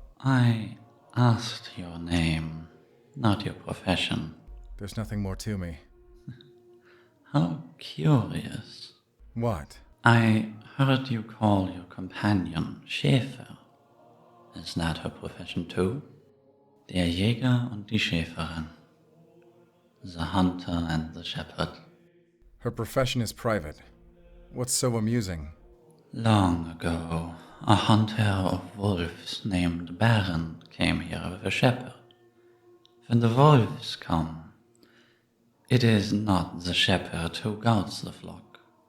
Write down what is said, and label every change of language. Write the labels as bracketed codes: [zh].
[en] I asked your name, not your profession. There's nothing more to me. How curious. What? I heard you call your companion Schäfer. Is that her profession too? [de] Der Jäger und die Schäferin. [en] The hunter and the shepherd. Her profession is private. What's so amusing? Long ago, a hunter of wolves named Baron came here with a shepherd. When the wolves come, it is not the shepherd who guards the flock.